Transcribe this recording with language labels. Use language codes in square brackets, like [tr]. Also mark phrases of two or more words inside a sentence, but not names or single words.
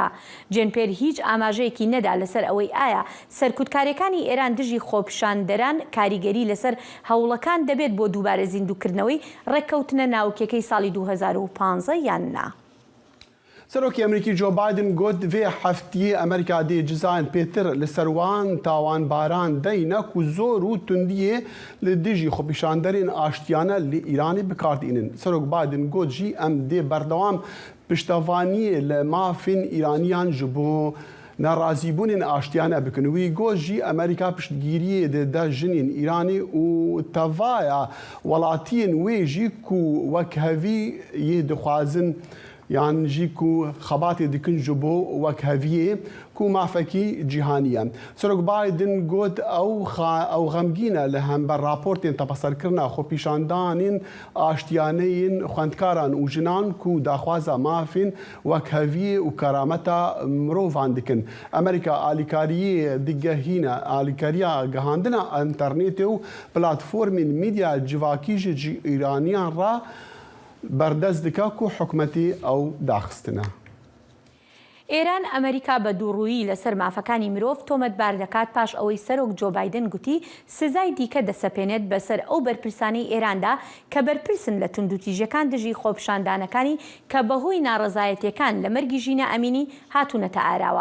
[ckb] جێن پێر هیچ ئاماژەیەکی نەدا لەسەر ئەوەی ئایا سەرکوتکاریەکانی ئێران دژی خۆپیشاندەران کاریگەری لەسەر هەوڵەکان دەبێت بۆ دووبارە زیندووکردنەوەی ڕێککەوتنە ناوکیەکەی ساڵی 2015 یان نا. سەرۆکی ئەمریکی جۆ بایدن گوت [ku] vê heftiyê Amerîka dê cizayên pêtir li ser wan tawanbaran deyne ku zor û tundiyê li dijî xwepîşanderên aştiyane li Îranê bikardînin. Serok Biden got jî em dê berdewam piştevaniyê li mafên Îraniyan ji bo nerazîbûnên aştiyane bikin. Wî got jî Amerîka piştgiriyê dide jinên Îranê û tevaya welatiyên wê jî ku wek hevî yê dixwazin یان جی کو خەباتێ dikin ji bo wek heviyê ku mafekî cîhanî ye. Serok Biden got ew xemgîn e li hember raportên tepeserkirina xwepîşandanên aştiyaneyên xwendkaran û jinan ku daxwaza mafên wek heviyê û kerameta mirovan dikin. Amerîka alîkariyê digehîne alîkariya gihandina internetê û platformên mîdya civakî ji Îraniyan ra بەردەست دکا [ckb] و حکومەتی ئەو داخستنە. ئێران ئەمریکا بە دووڕوویی لەسەر مافەکانی مرۆڤ تۆمەتبار دەکات پاش ئەوەی سەرۆک جۆ بایدن گوتی سزای دیکە دەسەپێنێت بەسەر ئەو بەرپرسانەی ئێراندا کە بەرپرسن لە توندوتیژەکان دژی خۆپیشاندانەکانی کە بەهۆی ناڕەزایەتیەکان لە مەرگی ژینە ئەمینی هاتوونەتە ئاراوە.